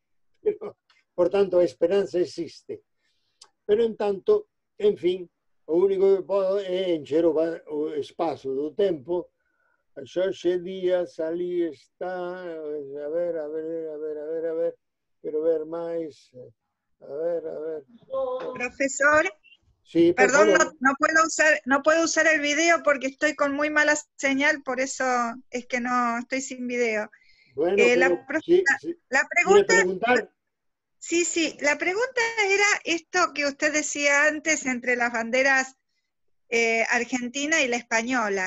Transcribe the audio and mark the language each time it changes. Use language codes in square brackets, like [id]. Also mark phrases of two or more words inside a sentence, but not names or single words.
[gl] Pero, por tanto, a esperanza existe. Pero, en tanto, en fin, o único que podo é encher o espazo do tempo. Xorxe Díaz, ali está, a ver, quero ver máis, a ver. Profesor, [es] Sí, por perdón, favor. no puedo usar el video porque estoy con muy mala señal, por eso es que no estoy sin video. Bueno, La ¿quiere preguntar? Sí, la pregunta era esto que usted decía antes entre las banderas argentina y la española.